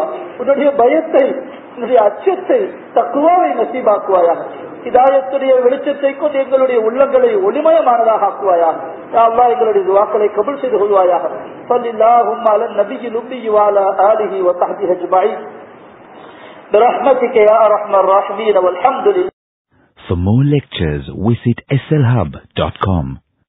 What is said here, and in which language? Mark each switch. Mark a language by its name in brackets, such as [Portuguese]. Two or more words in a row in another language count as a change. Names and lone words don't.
[Tamil] உன்னுடைய பயத்தை, உன்னுடைய அச்சத்தை, தக்குவாவை நசீபாக்குவாயாக. ஹிதாயத்துடைய வெளிச்சத்தை கொண்டு எங்களுடைய உள்ளங்களை ஒளிமயமானதாக ஆக்குவாயாக. [Arabic] يا الله, [Tamil] எங்களுடைய துஆக்களை கபூல் செய்து கொள்வாயாக. [Arabic] صلى الله على النبي الأمي وعلى آله وصحبه أجمعين برحمتك يا ارحم الراحمين والحمد لله. [English] For more lectures, visit slhub.com.